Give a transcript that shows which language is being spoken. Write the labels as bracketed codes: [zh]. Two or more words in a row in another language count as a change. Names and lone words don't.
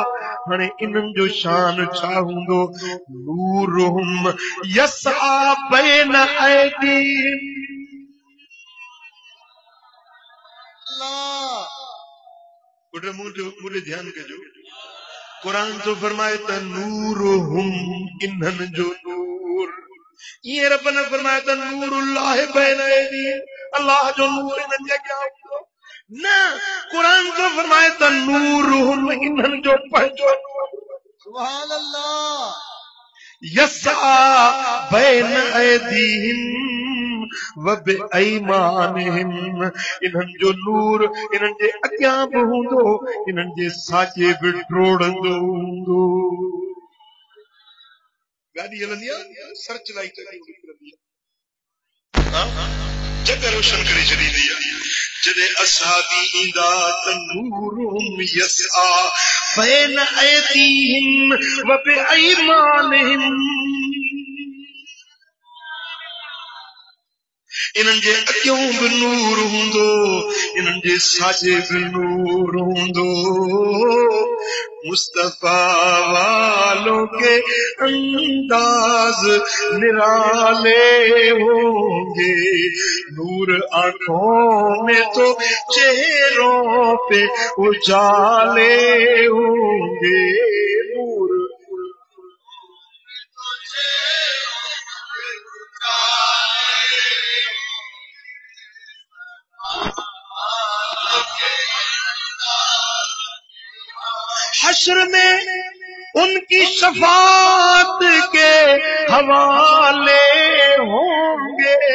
[sd] हाणे इन्हनि जो शान छा हूंदो? [ar] نورهم يسعى بين أيديهم. [sd] अल्लाह मुझे ध्यान कजो। कुरान तो फरमाए त नूरुहुम, इन्हनि जो नूर। ये रब ने फरमाया त [ar] نور الله بين أيديهم, [sd] अल्लाह जो नूर इन्हनि जे अॻियां हूंदो न। क़ुरान तो फरमाए त नूरुहुम इन्हनि जो पंहिंजो [ar] سبحان الله. يسعى بين أيديهم وبأيمانهم, [sd] इन्हनि जो नूर इन्हनि जे अॻियां बि हूंदो, इन्हनि जे साॼे बि ड्रोड़ंदो हूंदो। गाॾी हलंदी आहे, [en] search light [sd] निकिरंदी आहे, जग रोशन करे छॾींदी आहे। जॾहिं असाबी ईंदा त [ar] نورهم يسعى بين أيديهم وبأيمانهم, [sd] इन्हनि जे अॻियों बि नूर हूंदो, इन्हनि जे साॼे बि नूर हूंदो। [ur] مصطفیٰ والوں کے انداز نرالے ہوں گے، نور آنکھوں میں تو چہروں پہ اجالے ہوں گے. نور حشر میں ان کی شفاعت کے حوالے ہوں گے,